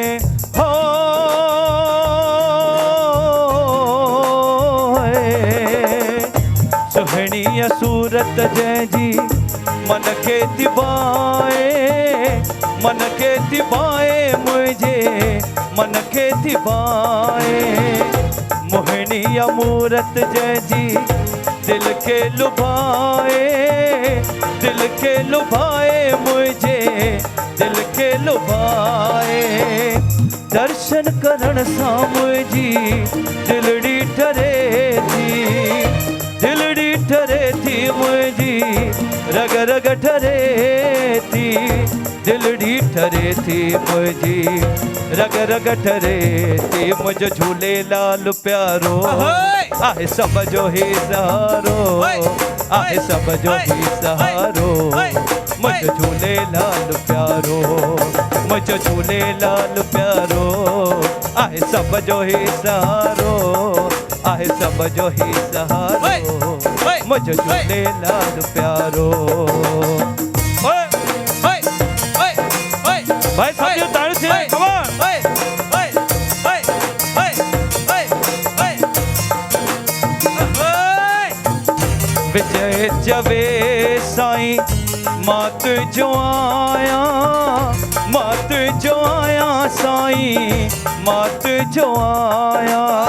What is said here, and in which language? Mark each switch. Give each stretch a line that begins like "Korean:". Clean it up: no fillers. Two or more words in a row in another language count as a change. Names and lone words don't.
Sindhi: हो सुहणिया सूरत जंहिंजी मन खे थिबाए, मन खे थिबाए, मुझे मन खे थिबाए। मोहिनिया मूरत जंहिंजी दिल के लुभाए, दिल के लुभाए, मुझे दिल के लुभाए। दर्शन करण सां मुझी दिलड़ी ठरे थी, दिलड़ी ठरे थी मुझी, रग रग ठरे थी, दिलड़ी ठरे थी मुझी, रग रग ठरे थी। मुझो झूलेलाल प्यारो आहे सब जो ही सहारो, आहे सब जो ही सहारो। मुझो झूलेलाल प्यारो, मुझो झूलेलाल प्यारो आहे सब जो ही सहारो, आहे सब जो ही सहारो। मुझो झूलेलाल प्यारो।
Hindi: भाई सब ताड़ी से,
English: come on.
Sindhi: विजय जवे साईं मात जो आया, मात जो आया साईं, मात जो आया।